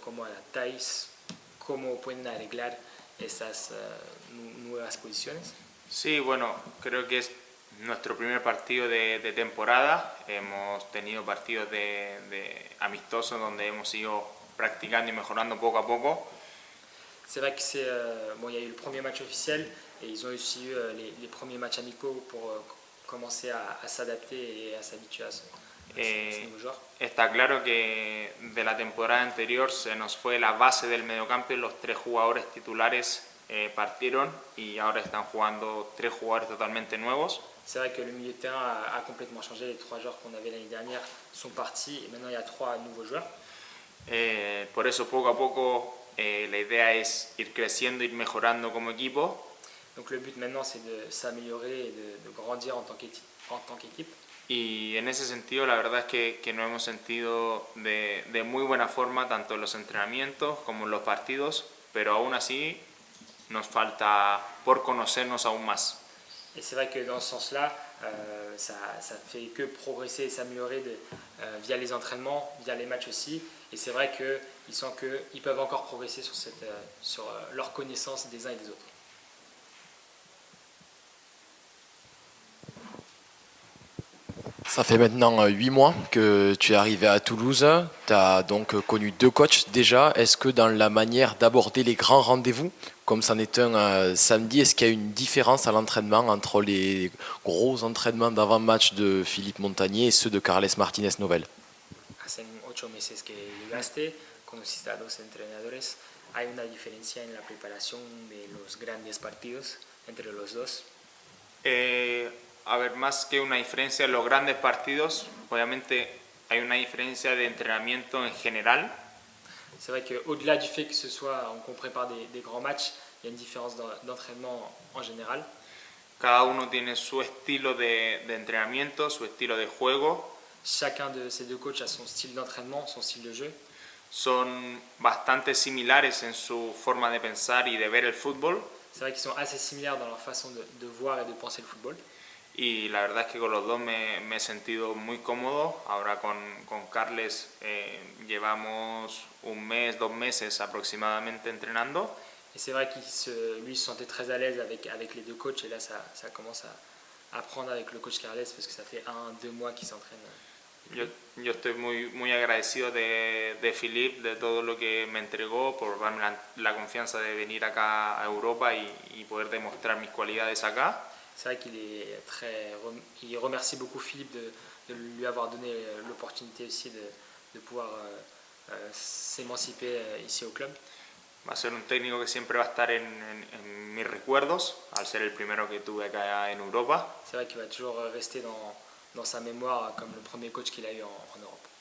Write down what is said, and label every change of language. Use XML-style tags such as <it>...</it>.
<es>¿Cómo adaptáis? ¿Cómo pueden arreglar esas nuevas posiciones? Sí, bueno, creo que es nuestro primer partido de temporada. Hemos tenido partidos de amistosos donde hemos ido practicando y mejorando poco a poco.</es> <fr>C'est vrai que bon, il y a eu le premier match officiel et ils ont aussi eu les premiers matchs amicaux pour commencer à s'adapter et à s'habituer à ça. ces nouveaux joueurs.</fr> <es>Está claro que de la temporada anterior se nos fue la base del mediocampo y los 3 jugadores titulares partieron y ahora están jugando 3 jugadores totalmente nuevos.</es> <fr>C'est vrai que le milieu de terrain a complètement changé. Les 3 joueurs qu'on avait l'année dernière sont partis et maintenant il y a 3 nouveaux joueurs.</fr> <es>Por eso poco a poco la idea es ir creciendo, ir mejorando como equipo.</es> <fr>Donc le but maintenant c'est de s'améliorer et de grandir en tant qu'équipe.</fr> <es>Y en ese sentido la verdad es que nos hemos sentido de muy buena forma tanto en los entrenamientos como en los partidos, pero aún así nos falta por conocernos aún más.</es> <fr>Et c'est vrai que dans ce sens-là, ça ne fait que progresser et s'améliorer via les entraînements, via les matchs aussi. Et c'est vrai qu'ils sentent qu'ils peuvent encore progresser sur leur connaissance des uns et des autres. Ça fait maintenant 8 mois que tu es arrivé à Toulouse. Tu as donc connu 2 coachs déjà. Est-ce que dans la manière d'aborder les grands rendez-vous, comme c'en est un samedi, est-ce qu'il y a une différence à l'entraînement entre les gros entraînements d'avant-match de Philippe Montagnier et ceux de Carles Martínez Novel?</fr> <es>Hace 8 meses que llegaste, conociste a 2 entrenadores. ¿Hay una diferencia en la preparación de los grandes partidos entre los dos? A ver, más que una diferencia en los grandes partidos, obviamente hay una diferencia de entrenamiento en general.</es> <fr>C'est vrai qu'au-delà du fait que qu'on prépare des grands matchs, il y a une différence d'entraînement en général.</fr> <es>Cada uno tiene su estilo de entrenamiento, su estilo de juego.</es> <fr>Chacun de ces 2 coachs a son style d'entraînement, son style de jeu.</fr> <es>Son bastante similares en su forma de pensar y de ver el fútbol.</es> <fr>C'est vrai qu'ils sont assez similaires dans leur façon de voir et de penser le football.</fr> <es>Y la verdad es que con los dos me he sentido muy cómodo. Ahora con Carles llevamos 1 mes, 2 meses aproximadamente entrenando.</es> <fr>Et c'est vrai lui se sentait très à l'aise avec les 2 coachs. Et là, ça commence à apprendre avec le coach Carles parce que ça fait 1-2 mois qu'il s'entraîne.</fr> <es>Yo estoy muy agradecido de Philippe, de todo lo que me entregó, por darme la confianza de venir acá a Europa y poder demostrar mis cualidades acá.</es> <fr>C'est vrai il remercie beaucoup Philippe de lui avoir donné l'opportunité aussi de pouvoir s'émanciper ici au club.</fr> <es>Va a ser un técnico que siempre va a estar en mis recuerdos, al ser el primero que tuve acá en Europa.</es> <fr>C'est vrai qu'il va toujours rester dans sa mémoire comme le premier coach qu'il a eu en Europe.</fr>